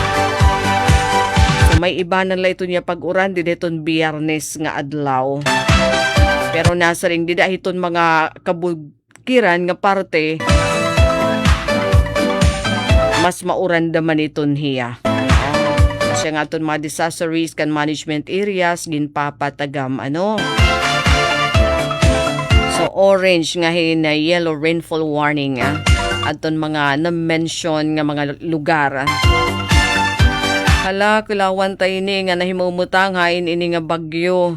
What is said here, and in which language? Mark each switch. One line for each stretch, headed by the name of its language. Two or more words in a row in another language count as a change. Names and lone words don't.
Waray: So may iba na la ito niya pag-uran di dahiton Biyernes nga adlaw. Pero nasa ring di dahiton mga kabukiran nga parte mas mauran daman iton hiya. Siya nga itong mga
English: disaster risk and management areas
Waray: ginpapatagam ano. So orange nga na
English: yellow rainfall warning
Waray: at mga na-mention nga mga lugar. Hala, kilawan tayo ni nga nahimumutang hain ini nga bagyo.